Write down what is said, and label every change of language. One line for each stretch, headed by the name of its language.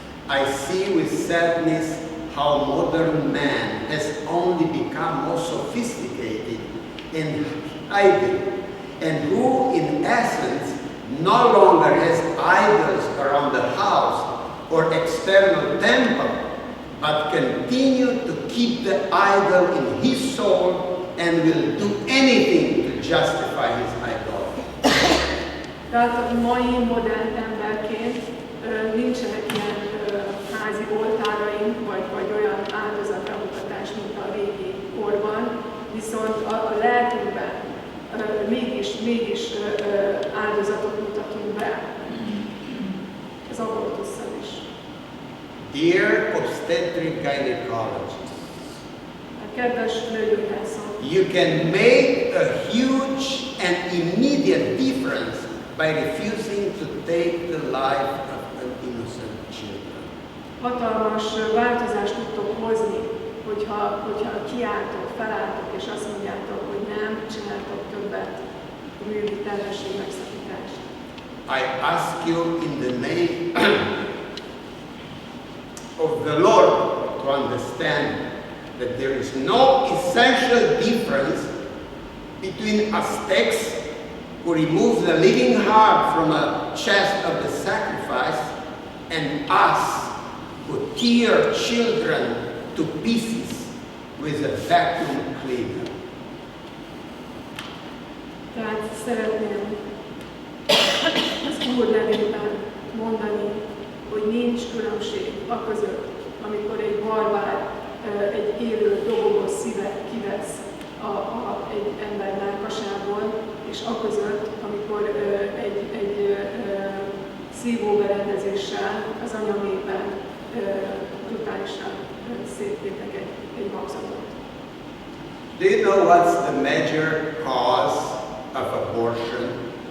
English: I see with sadness how modern man has only become more sophisticated and hidden, and who in essence no longer has idols around the house or external temple, but continue to keep the idol in his soul and will do anything to justify his idolatry.
Hungarian: Tehát a mai modern emberként nincsenek ilyen házi oltáraink, vagy olyan áldozatbemutatás, mint a régi korban, viszont a lelkünkben mégis áldozatot mutatunk be az abortusszal is.
English: Dear obstetric gynecologists,
Hungarian: Kedves nőgyógyászok,
English: you can make a huge and immediate difference by refusing to take the life of an innocent children.
Hungarian: Hatalmas változást tudtok hozni, hogyha kiálltok, felálltok, és azt mondjátok, hogy nem csináltok többet a művi terhesség megszakítást.
English: I ask you in the name of the Lord to understand that there is no essential difference between Aztecs who remove the living heart from a chest of the sacrifice and us who tear children to pieces with a vacuum cleaner.
Hungarian: Tehát szeretném az Úr nevében mondani, hogy nincs különbség aközött, amikor egy barbár egy élő, dobogó szívet kivesz egy ember mellkasából, és aközött, amikor egy szívóberendezéssel az anyamében brutálisan széttépnek egy magzatot.
English: Do you know what's the major cause of abortion?